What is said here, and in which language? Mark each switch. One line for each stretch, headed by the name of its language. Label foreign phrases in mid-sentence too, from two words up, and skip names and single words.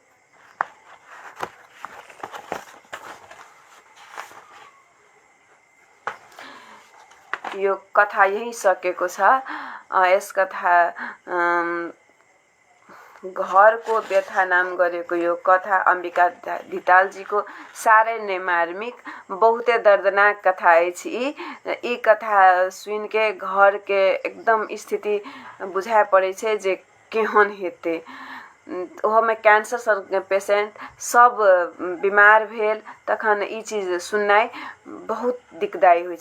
Nepali: यो कथा यही सकेको छ। यस कथा घरको व्यथा नाम गरेको यो कथा अम्बिका धितालजीको साह्रै नै मार्मिक,
Maithili: बहुते दर्दनाक कथा अछि। ई कथा सुनके घर के एकदम स्थिति बुझाए पड़े छै जे केहन हेतै। ओहोमे
English: cancer patient
Maithili: सब बीमार भेल तखन ई चीज सुननाइ बहुत दिक्कदायी होइ छै।